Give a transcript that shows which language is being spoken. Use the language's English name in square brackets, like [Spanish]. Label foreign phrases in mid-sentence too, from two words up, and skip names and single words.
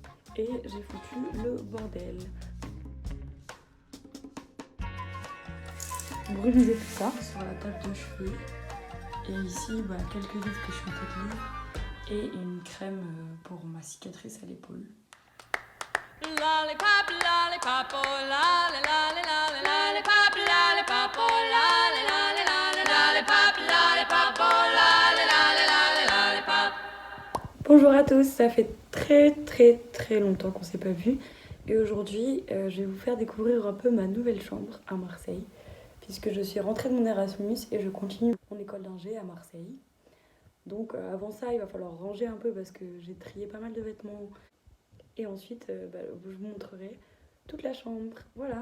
[French] et j'ai foutu le bordel. Brumiser tout ça sur la table de chevet. Et ici, quelques livres que je suis en train de lire et une crème pour ma cicatrice à l'épaule. [English] Lollipop, lollipop, oh lolly, lolly, lolly, lollipop, lollipop, oh lolly, lolly, lolly, lollipop, lollipop, oh lolly, lolly, lolly, lollipop. [French] Bonjour à tous, ça fait très longtemps qu'on s'est pas vu et aujourd'hui je vais vous faire découvrir un peu ma nouvelle chambre à Marseille puisque je suis rentrée de mon Erasmus et je continue mon école d'ingé à Marseille. Donc avant ça il va falloir ranger un peu parce que j'ai trié pas mal de vêtements et ensuite je vous montrerai toute la chambre, voilà.